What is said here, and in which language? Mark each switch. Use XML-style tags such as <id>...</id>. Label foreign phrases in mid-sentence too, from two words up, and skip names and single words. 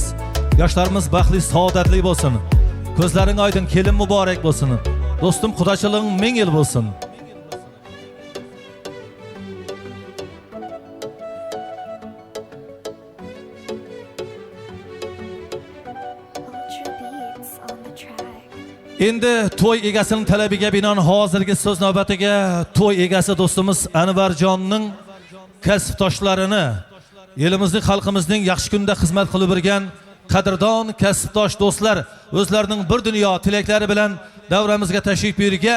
<uz>Yoshlarimiz baxtli, saodatli bo'lsin. Ko'zlaring oydin, kelin muborak bo'lsin. Dostum xudochiliging ming yil bo'lsin.</uz> <en>Ultra beats on the track.</en> <uz>Endi to'y egasining talabiga binoan hozirgi so'z navbatiga to'y egasi do'stimiz Anvarjonning kasbdoshlarini, elimizning, xalqimizning yaxshi kunda xizmat qilib yurgan qadrdon kasbdosh do'stlar o'zlarining bir dunyo tilaklari bilan davramizga tashrif buyurgan.</uz>